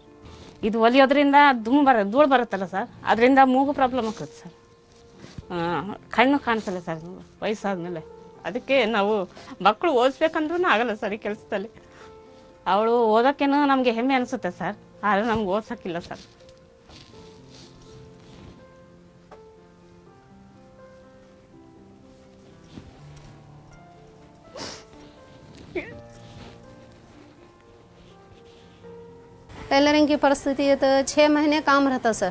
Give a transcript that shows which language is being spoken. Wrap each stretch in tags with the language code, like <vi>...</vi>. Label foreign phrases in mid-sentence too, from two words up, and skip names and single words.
<kn>ಇದು ಹೊಲಿಯೋದ್ರಿಂದ ಧೂಳು ಬರುತ್ತಲ್ಲ ಸರ್, ಅದರಿಂದ ಮೂಗು ಪ್ರಾಬ್ಲಮ್ ಆಗ್ತದೆ ಸರ್. ಕಣ್ಣು ಕಾಣಿಸಲ್ಲ ಸರ್ ವಯಸ್ಸಾದ್ಮೇಲೆ. ಅದಕ್ಕೆ ನಾವು ಮಕ್ಕಳು ಓದಿಸ್ಬೇಕಂದ್ರೂ ಆಗಲ್ಲ ಸರ್ ಈ ಕೆಲಸದಲ್ಲಿ. ಅವಳು ಓದೋಕ್ಕೇನು ನಮಗೆ ಹೆಮ್ಮೆ ಅನಿಸುತ್ತೆ ಸರ್, ಆದರೆ ನಮ್ಗೆ ಓದ್ಸೋಕ್ಕಿಲ್ಲ ಸರ್.</kn> <hi>टेलरिंग की परिस्थिति है तो 6 महीने काम रहता सर.</hi>